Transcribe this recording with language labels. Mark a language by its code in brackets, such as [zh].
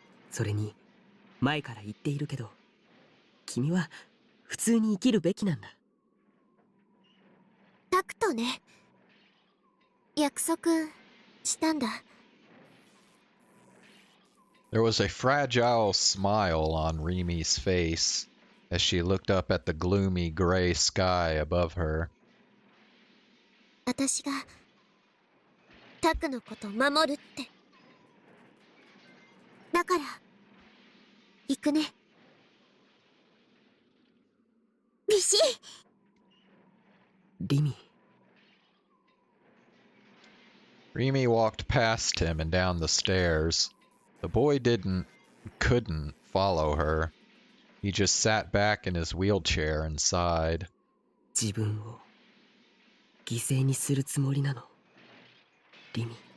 [ja] それに前から言っているけど、君は普通に生きるべきなんだ。タクとね、約束したんだ。 [en] There was a fragile smile on Rimi's face as she looked up at the gloomy gray sky above her. [ja] 私がタクのこと守るって。だから行くね。ビシッ。リミ。 [en] Rimi walked past him and down the stairs. The boy couldn't follow her. He just sat back in his wheelchair and sighed. [ja] 自分を犠牲にするつもりなの、リミ。